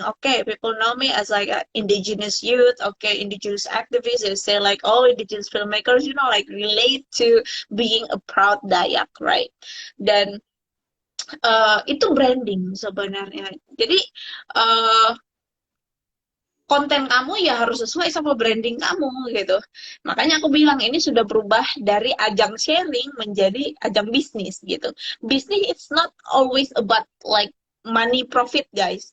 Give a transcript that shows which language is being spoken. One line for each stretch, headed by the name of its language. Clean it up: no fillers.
English: Okay, people know me as like a indigenous youth, okay, indigenous activist. They say like all indigenous filmmakers, like relate to being a proud Dayak, right?
Indonesian: Dan itu branding sebenarnya. Jadi uh, konten kamu ya harus sesuai sama branding kamu gitu. Makanya aku bilang ini sudah berubah dari ajang sharing menjadi ajang bisnis gitu.
English: Bisnis it's not always about like money profit, guys.